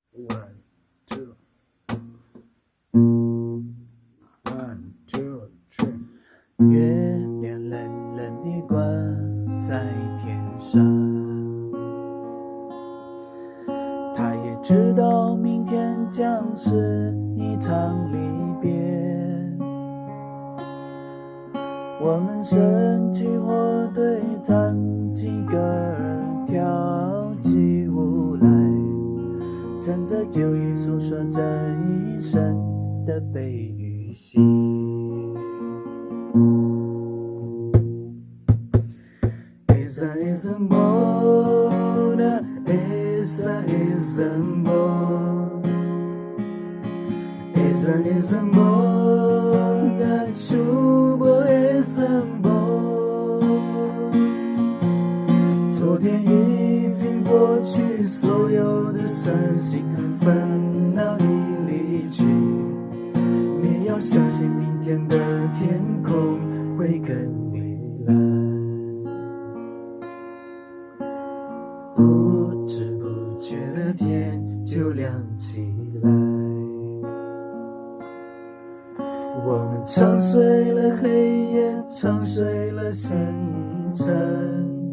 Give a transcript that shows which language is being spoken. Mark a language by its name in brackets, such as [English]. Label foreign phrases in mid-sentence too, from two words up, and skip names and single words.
[English] One, two, one, two, three。 [Chinese] 月亮冷冷地挂在天上，他也知道明天将是一场离别。我们升起火堆，唱起歌儿，跳起舞来，趁着酒意诉说这一生的悲与喜。 Esa mona, esa mona, esa mona, chubo esa mona。昨天已经过去，所有的伤心和烦恼已离去。你要相信明天的天空会更蔚蓝。不知不觉的天就亮起来，我们唱碎了黑夜，唱碎了深沉。